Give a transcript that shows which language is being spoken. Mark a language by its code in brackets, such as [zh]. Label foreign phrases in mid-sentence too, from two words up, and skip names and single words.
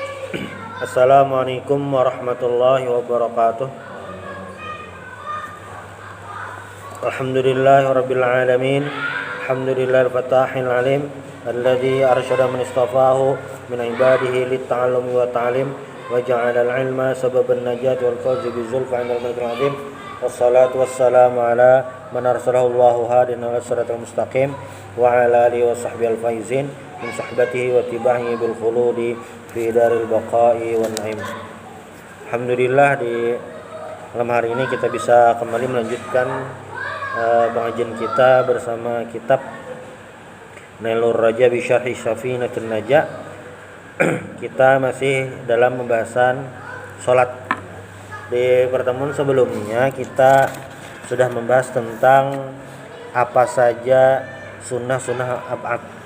[ar] السلام عليكم ورحمة الله وبركاته. الحمد لله رب العالمين. الحمد لله الفتاح العليم الذي أرشد من استفاده من عباده للتعلم والتعليم وجعل العلم سببا للنجاة والفوز بالزلفى عند الملك العظيم. والصلاة والسلام على من أرسله الله هاديا إلى الصراط المستقيم وعلى آله وصحبه الفائزين من صحبته وتباعه بالخلود في دار البقاء والنعيم. الحمد لله, [id] di malam hari ini kita bisa kembali melanjutkan pengajian kita bersama kitab Nailur Raja bi Syarhi Safinatun Najah. Kita masih dalam pembahasan salat. Di pertemuan sebelumnya kita sudah membahas tentang apa saja [ar] سنة أبعاض.